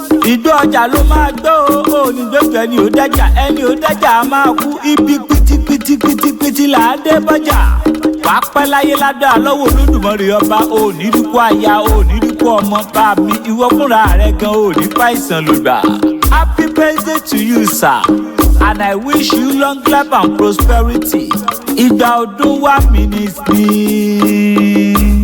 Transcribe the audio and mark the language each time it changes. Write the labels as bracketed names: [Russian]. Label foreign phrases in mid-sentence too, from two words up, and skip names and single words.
[Yoruba] Ìgbó ọjà ló máa gbó, òní gbóngbẹ ni ò dájà, ẹni ò dájà a máa kú, ibi pitipitipiti là á dé bọ́jà. Wà á pẹ́ láyé ládàá lọ́wọ́ Olódùmarè ọba, ò ní rí kú aya, ò ní rí kú ọmọ, bá mi, ìwọ fúnra rẹ gan, ò ní fàìsàn ló gbà. [English] Happy birthday to you, sir, and I wish you long life and prosperity. [Yoruba] Ìgbà ọdún wá mi ní sí.